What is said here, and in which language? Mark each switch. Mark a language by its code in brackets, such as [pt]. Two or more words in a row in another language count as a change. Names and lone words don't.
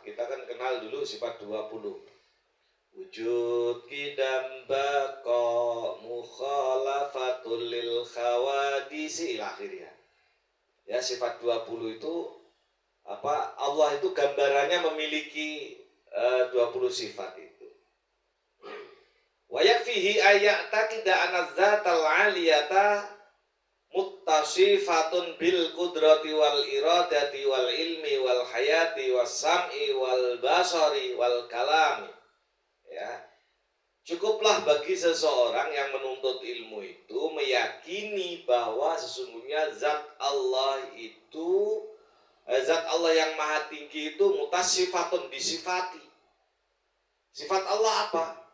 [id] Kita kan kenal dulu sifat 20. [ar] وجود، قدم، بقاء، مخالفته للحوادث [id] ila akhirnya. Ya, sifat 20 itu apa? Allah itu gambarannya memiliki 20 sifat itu. [ar] ويكفيه أن يعتقد أن الذات العلية متصفة بالقدرة والإرادة والعلم والحياة والسمع والبصر والكلام. [id] Ya. Cukuplah bagi seseorang yang menuntut ilmu itu meyakini bahwa sesungguhnya zat Allah itu, zat Allah yang maha tinggi itu mutasifatun, disifati. Sifat Allah apa?